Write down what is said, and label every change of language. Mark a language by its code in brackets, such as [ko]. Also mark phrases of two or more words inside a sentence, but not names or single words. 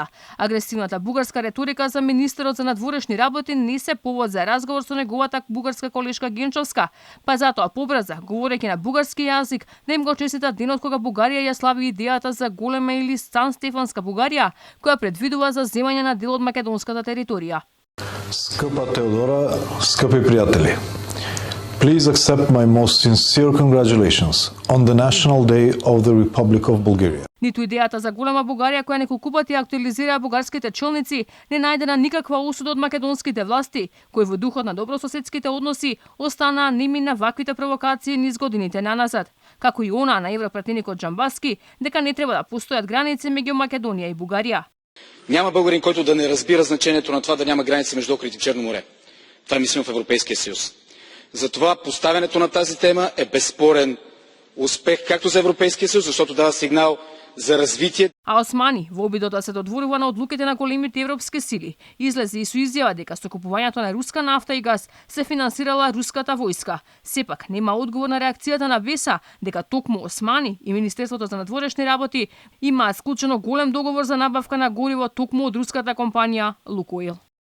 [mk] Агресивната бугарска реторика за министерот за надворешни работи не се повод за разговор со неговата бугарска колешка Генчовска, па затоа побрза, говорејќи на бугарски јазик, да им го честита денот кога Бугарија ја слави идејата за голема или Сан Стефанска Бугарија, која предвидува за земање на дел од македонската територија. [bg] Скъпа Теодора, скъпи пријатели, [en] please accept my most sincere congratulations on the National Day of the Republic of Bulgaria. [mk] Ниту идејата за голема Бугарија која неколку пати актуализираа бугарските челници не најдена никаква осуда од македонските власти, кои во духот на добрососедските односи останаа неми на ваквите провокации низ годините наназад, како и она на европратеникот Джамбаски дека не треба да постојат граници меѓу Македонија и Бугарија. [bg] Няма българин, който да не разбира значението на това да няма граници между Охрид и Черно море. Това мислим в Европейския съюз. Затова поставянето на тази тема е безспорен успех както за Европейския съюз, защото дава сигнал за развитие. [mk] А Османи, во обидот да се додворува на одлуките на големите европски сили, излезе и со изјава дека со купувањето на руска нафта и газ се финансирала руската војска. Сепак нема одговор на реакцијата на ВЕСА дека токму Османи и Министерството за надворешни работи имаат склучено голем договор за набавка на гориво токму од руската компанија Лукойл.